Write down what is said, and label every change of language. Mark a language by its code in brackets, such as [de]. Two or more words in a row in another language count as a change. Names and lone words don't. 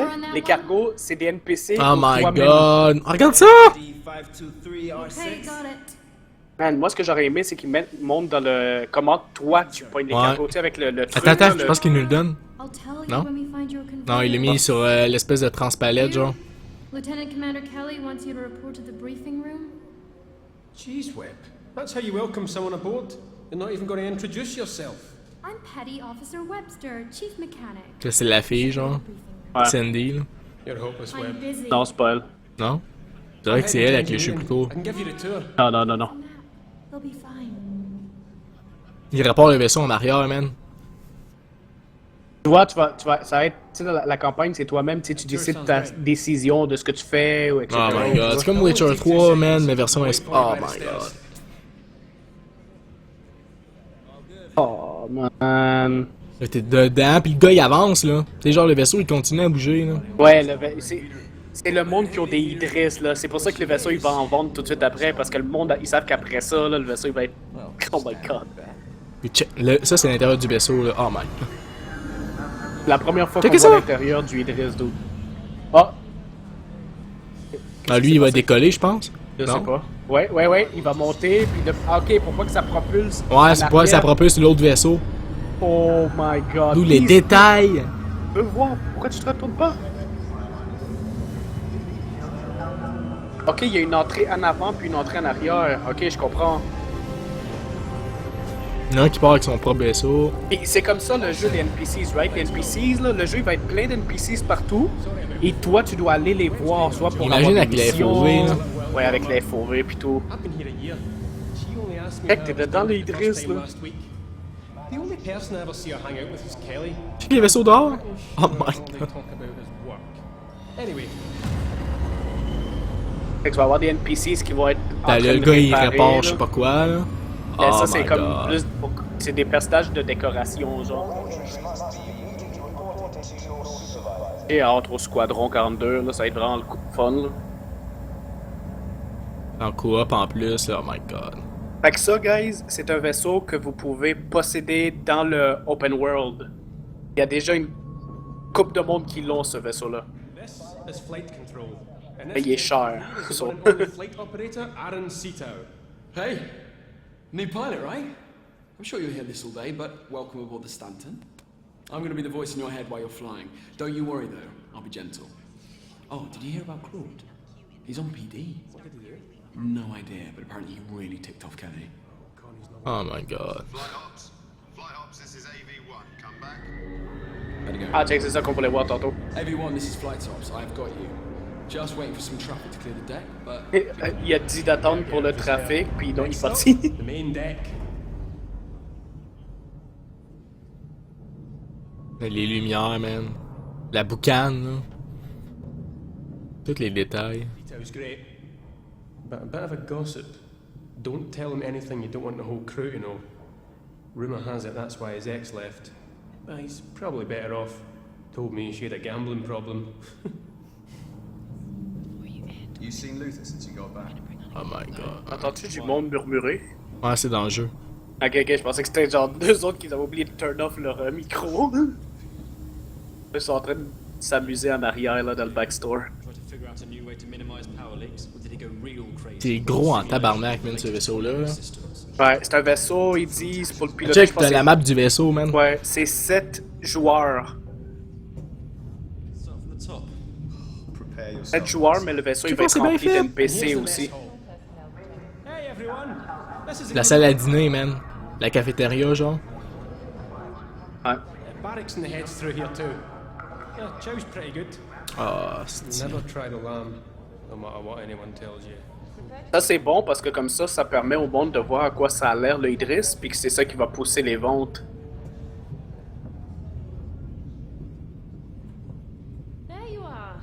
[fr] Les cargos, c'est des NPC. [en] Oh my [fr] toi-même. god! Regarde ça! Man, moi, ce que j'aurais aimé, c'est qu'ils montrent dans le... Comment toi, tu pognes les cargos, tu sais, avec le truc. Attends, je pense qu'il nous le donne. Non? Non, il est mis sur l'espèce de transpalette, genre. [en] Lieutenant Commander Kelly wants you to report to the briefing room. Jeez, Whip. That's how you welcome someone aboard? You're not even going to introduce yourself. I'm Petty Officer Webster, Chief Mechanic. [fr] Ça, c'est la fille, genre. Ouais. Sandy, là. [en] You're hopeless, Web. [fr] Non, c'est pas elle. Non? C'est vrai que c'est elle avec les cheveux plus courts. [en] I can give you the tour. [fr] Non. [en] They'll be fine. [fr] Il rapporte le vaisseau en arrière, man. Tu vois, ça va être, tu sais, la campagne, c'est toi-même, tu sais, tu décides ta décision de ce que tu fais, ou etc. [en] Oh my god, [fr] c'est comme Witcher 3, man, mais version [en] oh my god. Oh man. [fr] Là, t'es dedans, pis le gars il avance, là. C'est genre le vaisseau il continue à bouger, là. Ouais, c'est le monde qui ont des Idris, là. C'est pour ça que le vaisseau il va en vendre tout de suite après, parce que le monde, ils savent qu'après ça, là, le vaisseau il va être. [en] Oh my god. [fr] Ça, c'est l'intérieur du vaisseau, là. [en] Oh my god. [fr] La première fois qu'on voit l'intérieur du Idris, d'où. Ah! Ah, lui, il va décoller, je pense. Je sais pas. Ouais, il va monter, puis ok, pourquoi que ça propulse? Ouais, c'est pourquoi ça propulse l'autre vaisseau. [en] Oh my god. [fr] D'où les détails. Je veux voir, pourquoi tu te retournes pas? Ok, il y a une entrée en avant, puis une entrée en arrière. Ok, je comprends. Il y en a un qui part avec son propre vaisseau. Et c'est comme ça le jeu, les NPCs, right? Les NPCs, là, le jeu il va être plein d'NPCs partout. Et toi, tu dois aller les voir, soit pour imagine avoir avec les FOV, là. Ouais, avec les FOV pis tout. Hey, t'es dedans les Idris, là. Check les vaisseaux dehors. [en] Oh my god. [fr] Fait que tu vas avoir des NPCs qui vont être en train Le de gars il réparer, répare là. je sais pas quoi, là. Ben, [en] Oh [fr] ça, c'est [en] my [fr] comme [en] god. [fr] plus. C'est des personnages de décoration, genre. Et entre au Squadron 42, là, ça va être vraiment le coup de fun, là. En coop en plus, là, [en] oh my god. [fr] Fait que ça, guys, c'est un vaisseau que vous pouvez posséder dans le [en] open world. [fr] Il y a déjà une couple de monde qui l'ont, ce vaisseau-là. Mais il est cher. [en] Hey, new pilot, right? I'm sure you'll hear this all day, but welcome aboard the Stanton. I'm going to be the voice in your head while you're flying. Don't you worry, though. I'll be gentle. Oh, did you hear about Claude? He's on PD. What did he do? No idea, but apparently he really ticked off Kelly. Oh my god. Flight ops, this is AV1. Come back. [fr] Ah, check, c'est ça qu'on voulait voir tantôt. [en] AV1, this is flight ops. I've got you. Just waiting for some traffic to clear the deck, but... [fr] Il a dit d'attendre pour le trafic, puis donc il est parti. [en] The main deck. [fr] Les lumières, man. La boucane, là. Tous les détails. [en] Detail's great. But a bit of a gossip. Don't tell him anything you don't want the whole crew to know. Rumour has it that's why his ex left. But he's probably better off. Told me she had a gambling problem. You seen Luther since you got back? Oh my god. [fr] Entends-tu du monde murmurer? Ouais, c'est dans le jeu. Ok, je pensais que c'était genre deux autres qui avaient oublié de [en] turn off [fr] leur micro. Ils sont en train de s'amuser en arrière là dans le backstore. C'est gros en tabarnak, man, ce vaisseau-là. Ouais, c'est un vaisseau, ils disent, pour le pilote. Check, t'as la map du vaisseau, man. Ouais, c'est 7 joueurs. 7 joueurs, mais le vaisseau il va être rempli d'NPC aussi. La salle à dîner, man. La cafétéria, genre. Ouais. [en] Barracks in the heads through here too. Yeah, chow's pretty good. [fr] Ah, c'est... [en] Never try the lamb, no matter what anyone tells you. [fr] Ça c'est bon parce que comme ça permet au monde de voir à quoi ça a l'air le Idris, puis que c'est ça qui va pousser les ventes. [en] There you are.